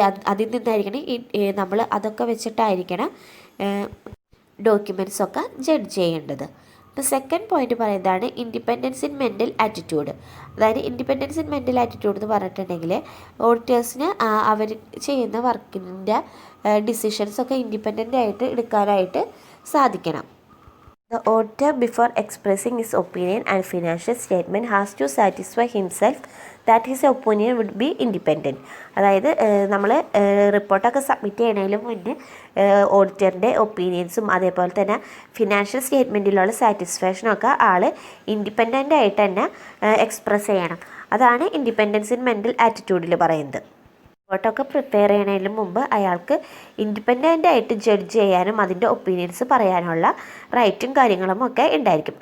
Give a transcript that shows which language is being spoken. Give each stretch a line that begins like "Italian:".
Malayalam: അതിൽ നിന്നായിരിക്കണം നമ്മൾ അതൊക്കെ വെച്ചിട്ടായിരിക്കണം ഡോക്യുമെൻറ്റ്സൊക്കെ ജഡ്ജ് ചെയ്യേണ്ടത്. സെക്കൻഡ് പോയിന്റ് പറയുന്നതാണ് ഇൻഡിപെൻഡൻസ് ഇൻ മെൻ്റൽ ആറ്റിറ്റ്യൂഡ്. അതായത് ഇൻഡിപെൻഡൻസ് ഇൻ മെൻ്റൽ ആറ്റിറ്റ്യൂഡ് എന്ന് പറഞ്ഞിട്ടുണ്ടെങ്കിൽ ഓഡിറ്റേഴ്സിന് അവർ ചെയ്യുന്ന വർക്കിൻ്റെ ഡിസിഷൻസൊക്കെ ഇൻഡിപെൻഡൻ്റ് ആയിട്ട് എടുക്കാനായിട്ട് സാധിക്കണം.
English: The auditor, before expressing his opinion and financial statement, has to satisfy himself that his opinion would be independent.
Malayalam: അതായത് നമ്മൾ റിപ്പോർട്ടൊക്കെ സബ്മിറ്റ് ചെയ്യണതിന് മുന്നേ ഓഡിറ്ററിൻ്റെ ഒപ്പീനിയൻസും അതേപോലെ തന്നെ ഫിനാൻഷ്യൽ സ്റ്റേറ്റ്മെൻറ്റിലുള്ള സാറ്റിസ്ഫാക്ഷനൊക്കെ ആൾ ഇൻഡിപെൻഡൻ്റ് ആയിട്ട് തന്നെ എക്സ്പ്രസ് ചെയ്യണം. അതാണ് ഇൻഡിപെൻഡൻസ് ഇൻ മെൻ്റൽ ആറ്റിറ്റ്യൂഡിൽ പറയുന്നത്. റിപ്പോർട്ടൊക്കെ പ്രിപ്പയർ ചെയ്യുന്നതിന് മുമ്പ് അയാൾക്ക് ഇൻഡിപെൻഡൻ്റ് ആയിട്ട് ജഡ്ജ് ചെയ്യാനും അതിൻ്റെ ഒപ്പീനിയൻസ് പറയാനുള്ള റൈറ്റും കാര്യങ്ങളും ഒക്കെ ഉണ്ടായിരിക്കും.